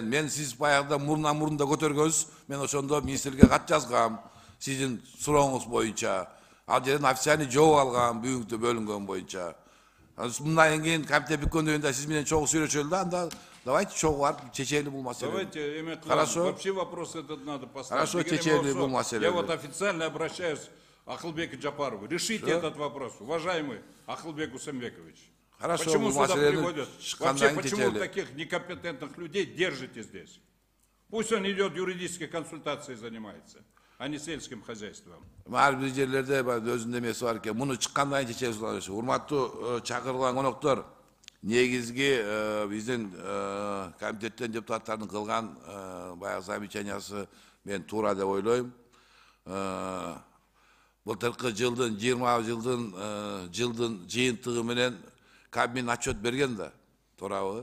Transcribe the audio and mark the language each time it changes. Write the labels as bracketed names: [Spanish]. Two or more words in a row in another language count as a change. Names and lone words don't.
[Kyrgyz] Мен сиз баягыда мурунда көтөргөнсүз, мен ошондо министрге кат жазгам. Сиздин сурооңуз боюнча. Ал жерден официальный жооп алгам бүгүнкү бөлүнгөн боюнча. Мындан кийин комитет бүткөндөн кийин сиз менен чогуу сүйлөшөлү да, анда давайте чогуу барып чечели бул маселени. Давайте, эме кылам. [Russian] Хорошо. Вообще вопрос этот надо поставить. Хорошо, [Kyrgyz] Деген чечели болсо, бул маселени. [Russian] Я вот официально обращаюсь к Акылбеку Джапарову. Решите этот вопрос, уважаемый Акылбек Усенбекович. Хорошо, Почему [Kyrgyz] бул [Russian] сюда [Kyrgyz] маселени [Russian] приводят? [Kyrgyz] чыккандан [Russian] Вообще, [Kyrgyz] кийин [Russian] почему [Kyrgyz] чечели. [Russian] таких некомпетентных людей держите здесь? Пусть он идет юридической консультацией занимается, а не сельским хозяйством. [Kyrgyz] Ар бир жерлерде өзүнүн эмеси бар экен. Муну чыккандан кийин чечебиз. Урматтуу чакырылган коноктор, негизги биздин комитеттен депутаттардын кылган баягы замечаниясы мен туура деп ойлойм. Былтыркы жылдын 20 жылдын жыйынтыгы менен Кабмин отчет берген да, туурабы?